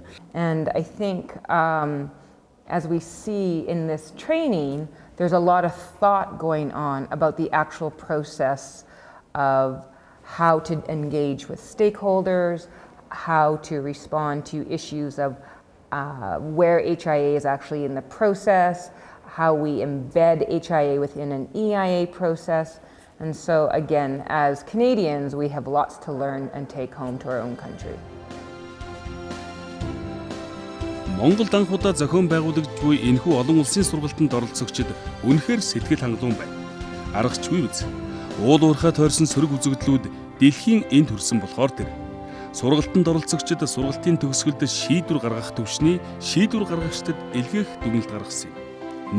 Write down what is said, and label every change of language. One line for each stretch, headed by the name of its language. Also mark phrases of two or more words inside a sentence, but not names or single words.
English: And I think as we see in this training, there's a lot of thought going on about the actual process of how to engage with stakeholders, how to respond to issues of where HIA is actually in the process, how we embed HIA within an EIA process. And so again, as Canadians, we have lots to learn and take home to our own country.
Mongolian: Монголд анх удаа зохион байгуулагч буй энэхүү олон улсын сургалтанд оролцогчид үнэхээр сэтгэл хангалуун байна. Аргачлгүй биз. Уул уурхай тойрсон сөрөг үзэгдлүүд дэлхийн энд хүрсэн болохоор тэр. Сургалтанд оролцогчид сургалтын төгсгөлд шийдвэр гаргах төвшний шийдвэр гаргагчдад илгээх дүгнэлт гаргасан юм.